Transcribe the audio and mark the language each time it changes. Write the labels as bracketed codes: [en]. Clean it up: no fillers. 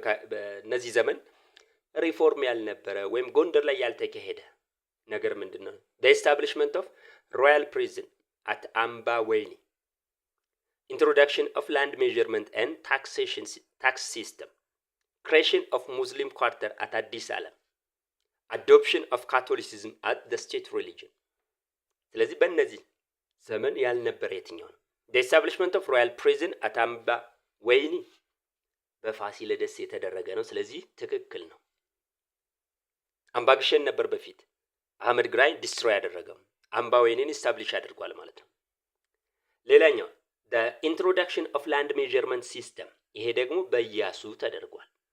[am] በእነዚህ ዘመን ሪፎርም ያልነበረ ወይም ጎንደር ላይ ያልተካሄደ ነገር ምንድነው? [en] the establishment of royal prison at አምባ ወይኒ, introduction of land measurement and tax system, creation of Muslim quarter at Addis Alam, adoption of Catholicism as the state religion. [am] ስለዚህ በእነዚህ ዘመን ያልነበረ የትኛው ነው? [en] the establishment of royal prison at [am] አምባ ወይኒ በፋሲለደስ የተደረገ ነው። ስለዚህ ትክክል ነው። አምባግሸን ነበር በፊት አህመድ ግራኝ ዲስትሮይ ያደረገው፣ አምባ ወይኒን ኢስታብሊሽ አድርጓል ማለት ነው። ሌላኛው [en] the introduction of land measurement system፣ [am] ይሄ ደግሞ በኢያሱ ተደርጓል።